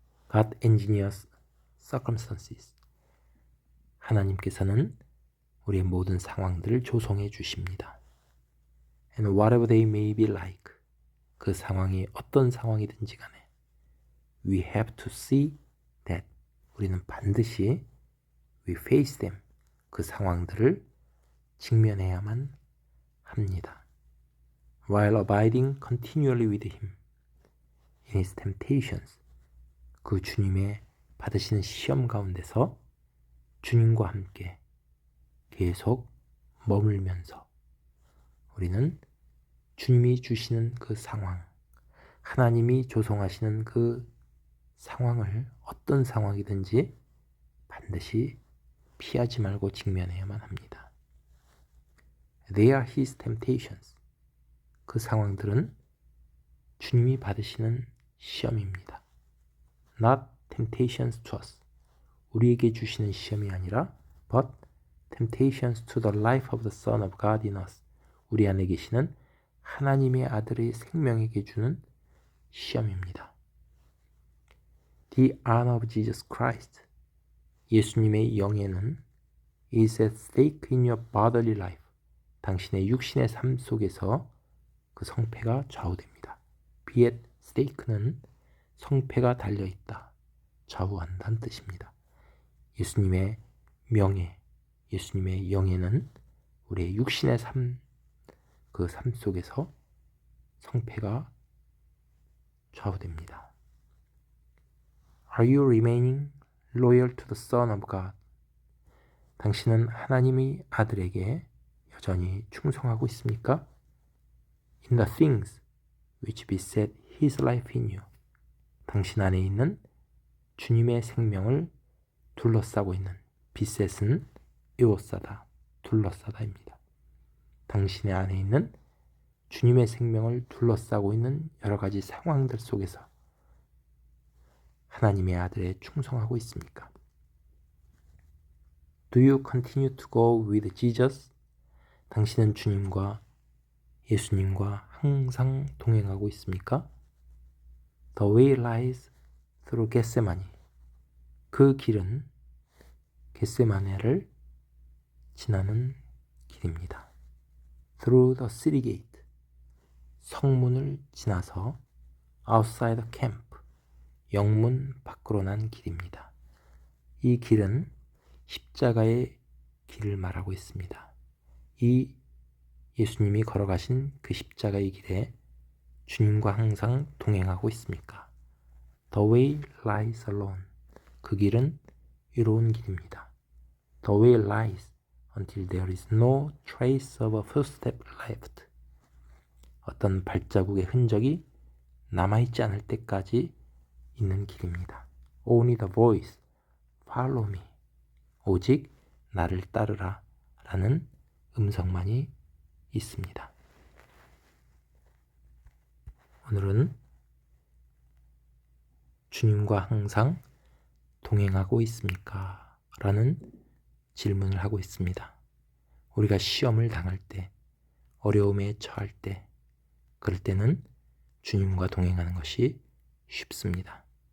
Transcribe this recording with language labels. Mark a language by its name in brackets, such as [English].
[English] God engineers circumstances. [Korean] 하나님께서는 우리의 모든 상황들을 조성해 주십니다. [English] And whatever they may be like. [Korean] 그 상황이 어떤 상황이든지 간에 [English] We have to see that. [Korean] 우리는 반드시 [English] We face them. [Korean] 그 상황들을 직면해야만 합니다. [English] While abiding continually with Him in His temptations. [Korean] 그 주님의 받으시는 시험 가운데서 주님과 함께 계속 머물면서 우리는 주님이 주시는 그 상황, 하나님이 조성하시는 그 상황을 어떤 상황이든지 반드시 피하지 말고 직면해야만 합니다. [English] They are His temptations. [Korean] 그 상황들은 주님이 받으시는 시험입니다. [English] Not temptations to us. [Korean] 우리에게 주시는 시험이 아니라 [English] but temptations to the life of the Son of God in us. [Korean] 우리 안에 계시는 하나님의 아들의 생명에게 주는 시험입니다. [English] The honor of Jesus Christ. [Korean] 예수님의 영예는 [English] is at stake in your bodily life. [Korean] 당신의 육신의 삶 속에서 그 성패가 좌우됩니다. Be at stake는 성패가 달려있다, 좌우한다는 뜻입니다. 예수님의 명예, 예수님의 영예는 우리의 육신의 삶, 그 삶 속에서 성패가 좌우됩니다. [English] Are you remaining loyal to the Son of God? [Korean] 당신은 하나님의 아들에게 여전히 충성하고 있습니까? [English] In the things which beset His life in you. [Korean] 당신 안에 있는 주님의 생명을 둘러싸고 있는 beset은 에워싸다, 둘러싸다입니다. 당신의 안에 있는 주님의 생명을 둘러싸고 있는 여러 가지 상황들 속에서 하나님의 아들에 충성하고 있습니까? [English] Do you continue to go with Jesus? [Korean] 당신은 주님과 예수님과 항상 동행하고 있습니까? [English] The way lies through Gethsemane. [Korean] 그 길은 겟세마네를 지나는 길입니다. [English] Through the city gate. [Korean] 성문을 지나서 [English] outside the camp. [Korean] 영문 밖으로 난 길입니다. 이 길은 십자가의 길을 말하고 있습니다. 이 예수님이 걸어가신 그 십자가의 길에 주님과 항상 동행하고 있습니까? [English] The way lies alone. [Korean] 그 길은 이로운 길입니다. [English] The way lies until there is no trace of a footstep left. [Korean] 어떤 발자국의 흔적이 남아있지 않을 때까지 있는 길입니다. [English] Only the voice, follow me. [Korean] 오직 나를 따르라 라는 음성만이 있습니다. 오늘은 주님과 항상 동행하고 있습니까? 라는 질문을 하고 있습니다. 우리가 시험을 당할 때, 어려움에 처할 때, 그럴 때는 주님과 동행하는 것이 쉽습니다.